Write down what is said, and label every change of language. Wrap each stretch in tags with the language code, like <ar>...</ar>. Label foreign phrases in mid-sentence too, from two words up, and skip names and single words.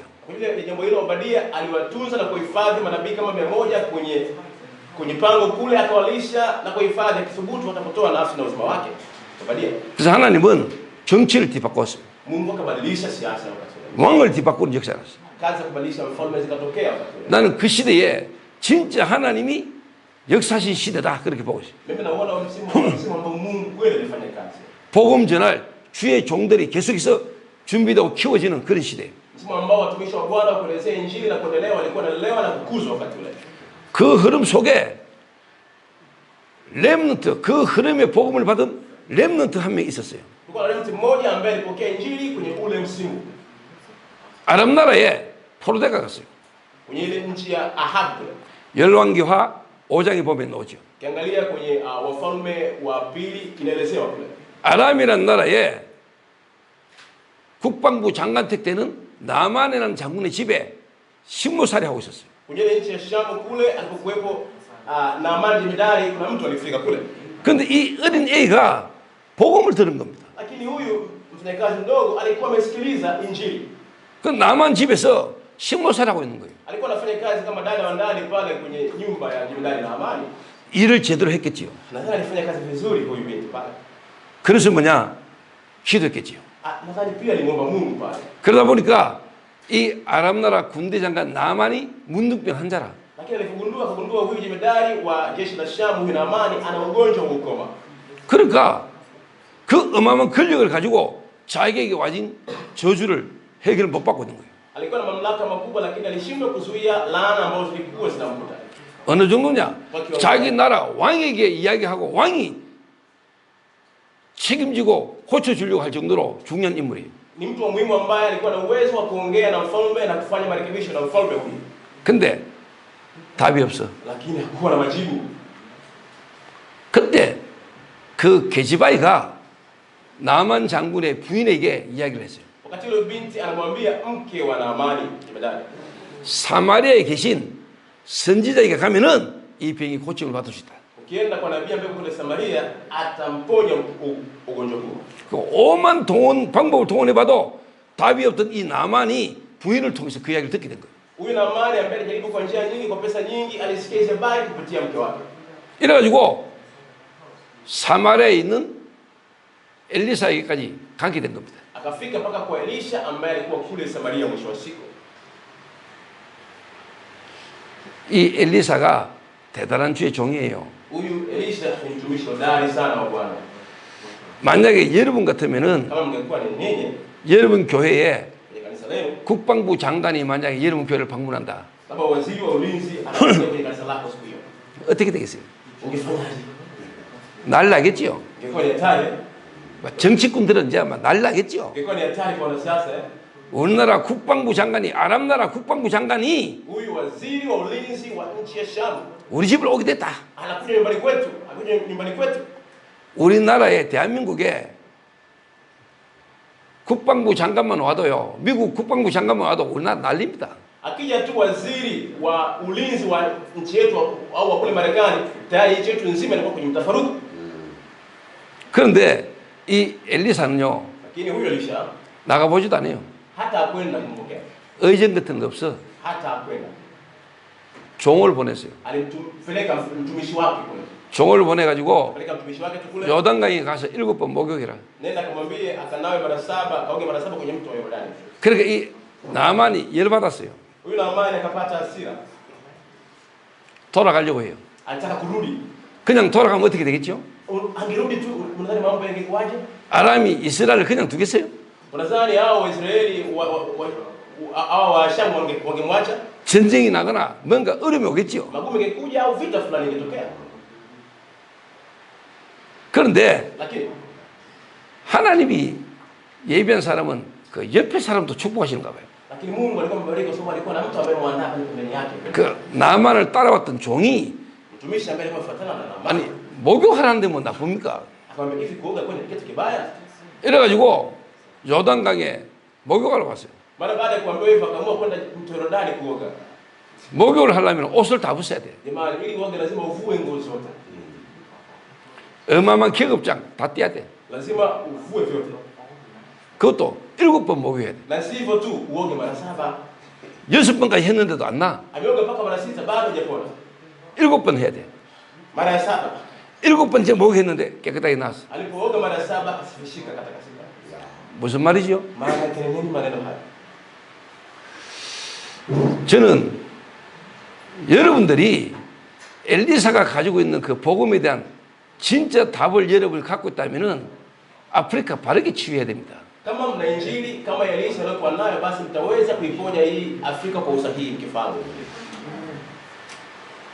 <sw>Kwa ile jambo hilo Obadia aliwatunza na kuhifadhi manabii kama 100 kwenye pango kule, akawalisha na kuhifadhi akithubutu watapotoa nafsi na uzima wake. Obadia.</sw> <ko>그래서 하나님은 정치를 뒤바꿨습니다.</ko> <sw>Mungu akabadilisha siasa wakati ule.</sw> <ko>왕을 뒤바꾸는 역사가 있어요.</ko> <sw>Kazi ya kubadilisha mfalme zikatokea wakati ule.</sw> <ko>나는 그 시대에 진짜 하나님이 역사하신 시대다 그렇게 보고 있어요.</ko> <sw>Mimi naona msimu ambao Mungu kweli alifanya kazi.</sw> <ko>복음 전할 주의 종들이 계속해서 준비되고 키워지는 그런 시대예요.</ko> <sw>Msimu ambao watumishi wa Bwana kuelezea injili na kuendelea walikuwa wanalelewa na kukuzwa wakati ule.</sw> <ko>그 흐름 속에 렘넌트 그 흐름의 복음을 받은 렘넌트 한 명 있었어요.</ko> <sw>Kulikuwa na mtu mmoja ambaye alipokea injili kwenye ule msimu,</sw> <ko>아랍 나라에 포로대가 갔어요.</ko> <sw>kwenye ile nchi ya Ahab.</sw> <ko>열왕기하 5장에 보면 나오죠.</ko> <sw>Ukiangalia kwenye Wafalme wa Pili inaelezewa kule.</sw> <ko>아람이라는 나라에 국방부 장관택 때는 나만이라는 장군의 집에 식모살이 하고 있었어요.</ko> <sw>Kwenye ile nchi ya Shamu kule alipokuwepo Naamani jemedari, kuna mtu alifika kule.</sw> <ko>그런데 이 어린 애가 복음을 들은 겁니다.</ko> <sw>Lakini huyu mfanyakazi mdogo alikuwa amesikiliza injili.</sw> <ko>그 나만 집에서 식모살이 하고 있는 거예요.</ko> <sw>Alikuwa anafanya kazi kama dada wa ndani pale kwenye nyumba ya jemedari Naamani.</sw> <ko>일을 제대로 했겠지요.</ko> <sw>Nadhani alifanya kazi vizuri huyu binti pale.</sw> <ko>그래서 뭐냐? 기도했겠지요.</ko> <sw>Nadhani pia alimwomba Mungu pale.</sw> <ko>그러다 보니까 이 아랍 나라 군대 장관 나만이 문둥병 환자라.</ko> <sw>Lakini akagundua huyu jemedari wa jeshi la Shamu huyu Naamani ana ugonjwa wa ukoma.</sw> <ko>그러니까 그 어마어마한 권력을 가지고 자기에게 와진 저주를 해결을 못 받고 있는 거예요.</ko> <sw>Alikuwa na mamlaka makubwa lakini alishindwa kuzuia laana ambazo zilikuwa zinamkuta.</sw> <ko>어느 정도냐? 자기 나라 왕에게 이야기하고 왕이 책임지고 고쳐주려고 할 정도로 중요한 인물이에요.</ko> <sw>Ni mtu wa muhimu ambaye alikuwa na uwezo wa kuongea na mfalme na kufanya marekebisho na mfalme huyu.</sw> <ko>근데 답이 없어.</ko> <sw>Lakini hakuwa na majibu.</sw> <ko>그때 그 게지바이가 나만 장군의 부인에게 이야기를 했어요.</ko> <sw>Wakati yule binti anamwambia mke wa Naamani jemedari,</sw> <ko>사마리아에 계신 선지자에게 가면은 이 병이 고침을 받을 수 있다.</ko> <sw>ukienda kwa nabii ambaye kule Samaria atamponya ugonjwa huo.</sw> <ko>그 오만 방법을 동원해봐도 답이 없던 이 나만이 부인을 통해서 그 이야기를 듣게 된 거예요.</ko> <sw>Huyu Naamani ambaye alijaribu kwa njia nyingi, kwa pesa nyingi, alisikia hizo habari kupitia mke wake.</sw> <ko>이래가지고 사마리아에 있는 엘리사에게까지 가게 된 겁니다.</ko> <sw>Akafika mpaka kwa Elisha ambaye alikuwa kule Samaria mwisho wa siku.</sw> <ko>이 엘리사가 대단한 주의 종이에요.</ko> <sw>Huyu Elisha ni mtumishi hodari sana wa Bwana.</sw> <ko>만약에 여러분 같으면은</ko> <sw>Kama mngekuwa ni ninyi</sw> <ko>여러분 교회에</ko> <sw>kwenye kanisa lenu,</sw> <ko>국방부 장관이 만약에 여러분 교회를 방문한다.</ko> <sw>kama waziri wa ulinzi anakuja kwenye kanisa lako siku hiyo,</sw> <ko>어떻게 되겠어요?</ko> <sw>ungefanyaje?</sw> <ko>난리 나겠지요.</ko> <sw>Ingekuwa ni hatari,</sw> <ko>정치꾼들은 이제 아마 난리 나겠지요.</ko> <sw>ingekuwa ni hatari kwa wanasiasa.</sw> <ko>우리나라 국방부 장관이 아랍 나라 국방부 장관이</ko> <sw>Huyu waziri wa ulinzi wa nchi ya Shamu</sw> <ko>우리 집을 오게 됐다.</ko> <sw>anakuja nyumbani kwetu, anakuja nyumbani kwetu.</sw> <ko>우리나라에 대한민국에 국방부 장관만 와도요. 미국 국방부 장관만 와도 우리나라 난립니다.</ko> <sw>Akija tu waziri wa ulinzi wa nchi yetu au wa kule Marekani, tayari nchi yetu nzima inakuwa kwenye mtafaruku.</sw> <ko>그런데 이 엘리사는요.</ko> <sw>Lakini huyu Elisha</sw> <ko>나가보지도 않아요.</ko> <sw>hata hakwenda kumpokea,</sw> <ko>의전 같은 거 없어.</ko> <sw>hata hakwenda.</sw> <ko>종을 보냈어요.</ko> <sw>Alimpeleka mtumishi wake kule,</sw> <ko>종을 보내가지고</ko> <sw>peleka mtumishi wake tu kule,</sw> <ko>요단강에 가서 7번 목욕해라.</ko> <sw>nenda kumwambie akanawe mara 7, kaoge mara 7 kwenye mto wa Yordani.</sw> <ko>그러니까 이 나만이 열받았어요.</ko> <sw>Huyu Naamani akapata hasira,</sw> <ko>돌아가려고 해요.</ko> <sw>alitaka kurudi.</sw> <ko>그냥 돌아가면 어떻게 되겠죠?</ko> <sw>Angerudi tu, unadhani mambo yangekuwaje?</sw> <ko>아람이 이스라엘을 그냥 두겠어요?</ko> <sw>Unadhani hao Waisraeli hao wa Shamu wangemwacha?</sw> <ko>전쟁이 나거나 뭔가 어려움이 오겠죠.</ko> <sw>Magumu ingekuja au vita fulani ingetokea.</sw> <ko>그런데</ko> <sw>Lakini</sw> <ko>하나님이 예비한 사람은 그 옆에 사람도 축복하시는가 봐요.</ko> <sw>Mungu alikuwa amebariki kwa sababu alikuwa na mtu ambaye mwandaa pale pembeni yake.</sw> <ko>그 나만을 따라왔던 종이</ko> <sw>Mtumishi ambaye alikuwa afuatana na Naamani.</sw> <ko>아니 목욕하라는데 뭐 나쁩니까?</ko> <sw>Akamwambia hivi kuoga kwani ni kitu kibaya?</sw> <ko>이래가지고 요단강에 목욕하러 갔어요.</ko> <sw>Mara baada ya kuambiwa hivyo akaamua kwenda mto Yordani kuoga.</sw> <ko>목욕을 하려면 옷을 다 벗어야 돼.</ko> <sw>Jamani, ili uoge lazima uvue nguo zote.</sw> <ko>어마어마한 계급장 다 떼야 돼.</ko> <sw>Lazima uvue vyote.</sw> <ko>그것도 7번 목욕해야 돼.</ko> <sw>Na si hivyo tu, uoge mara 7.</sw> <ko>6번까지 했는데도 안 나.</ko> <sw>Ameoga mpaka mara 6 bado hajapona.</sw> <ko>7번 해야 돼.</ko> <sw>Mara ya 7.</sw> <ko>7번째 목욕했는데 깨끗하게 나왔어.</ko> <sw>Alipooga mara 7 akasifishika katakasika.</sw> <ko>무슨 말이죠?</ko> <sw>Maana yake ni nini maneno haya?</sw> <ko>저는 여러분들이 엘리사가 가지고 있는 그 복음에 대한 진짜 답을 여러분이 갖고 있다면은 아프리카 바르게 치유해야 됩니다.</ko> <sw>Kama mna injili kama Elisha alikuwa nayo, basi mtaweza kuiponya hii Afrika kwa usahihi mkifanya.</sw>